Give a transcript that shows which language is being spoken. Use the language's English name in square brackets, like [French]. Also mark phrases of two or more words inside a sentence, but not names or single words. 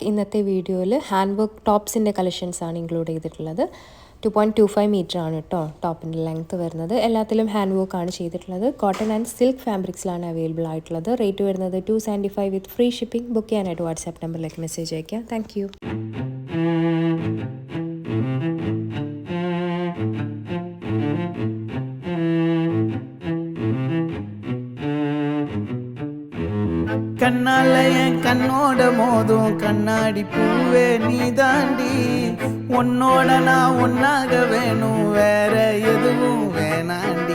[Malayalam] ഇന്നത്തെ വീഡിയോയിൽ [English] hand work [Malayalam] ടോപ്സിൻ്റെ കളക്ഷൻസാണ് ഇൻക്ലൂഡ് ചെയ്തിട്ടുള്ളത്. 2.25 മീറ്റർ ആണ് കേട്ടോ ടോപ്പിൻ്റെ ലെങ്ത്ത് വരുന്നത്. എല്ലാത്തിലും ഹാൻഡ് വർക്കാണ് ചെയ്തിട്ടുള്ളത്. [English] cotton and silk [Malayalam] ഫാബ്രിക്സിലാണ് അവൈലബിൾ ആയിട്ടുള്ളത്. റേറ്റ് വരുന്നത് 275 [English] with free shipping. [Malayalam] ബുക്ക് ചെയ്യാനായിട്ട് വാട്സാപ്പ് നമ്പറിലേക്ക് മെസ്സേജ് അയയ്ക്കുക. [English] thank you. [Tamil] கண்ணால என் கண்ணோட மோதும் கண்ணாடி பூவே நீ தாண்டி, உன்னோட நான் ஒன்னாக வேணும், வேற எதுவும் வேணாண்டி.